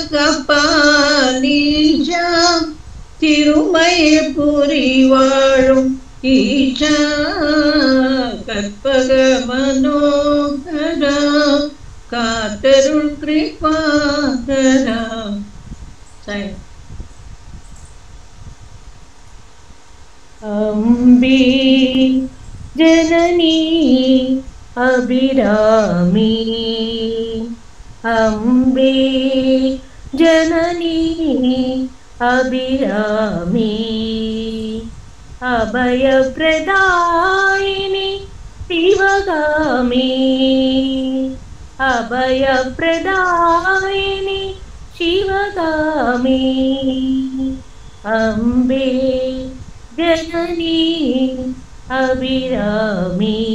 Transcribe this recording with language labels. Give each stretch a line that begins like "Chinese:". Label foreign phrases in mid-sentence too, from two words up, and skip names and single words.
Tamil: கபாலீஷா திருமய புரி வாழும் ஈஷா கற்பக மனோகரா காத்தருள் கிருபாகரா
Sanskrit: अम्बे जननी अभिरामी अम्बे जननी अभिरामी अभयप्रदायिनी शिवगामी अभयप्रदायिनी शिवगामी अम्बे जननी अभिरामी